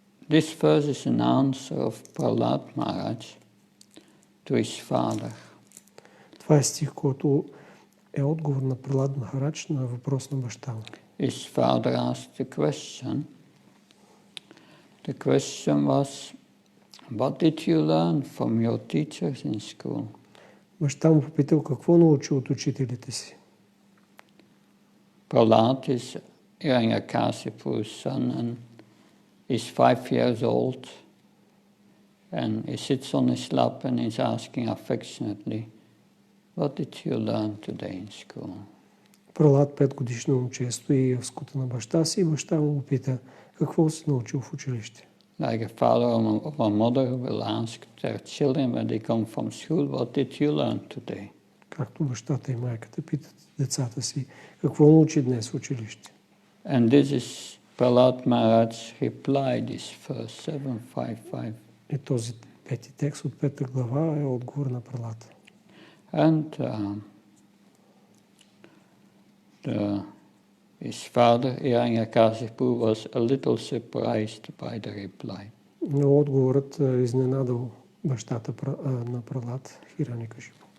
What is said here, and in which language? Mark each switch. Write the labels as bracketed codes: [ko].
[en] This verse is an answer of Prahlada Maharaj to his father. [bg] Това е стих, който е отговор на Прахлада Махарадж на въпрос на баща му. [en] His father asked the question. The question was, what did you learn from your teachers in school? [bg] Баща му попитал какво научи от учителите си. [en] Prahlad is Hiranyakashipu's son and is 5 years old, and he sits on his lap and is asking affectionately, what did you learn today in school? [bg] Прахлад, 5-годишно момче, стои в скута на баща си и баща му пита какво си научил в училище. [en] Like a father or a mother will ask their children when they come from school, what did you learn today? [bg] Както бащата и майката питат децата си какво научи днес в училище. [en] And this is Prahlada Maharaj reply, this verse 755. [bg] И този пети текст от 5 глава е отговор на Прахлада. [en] And his father, Hiranyakashipu, was a little surprised by the reply. [bg] Но отговорът изненадал бащата на Прахлада, Хиранякашипу.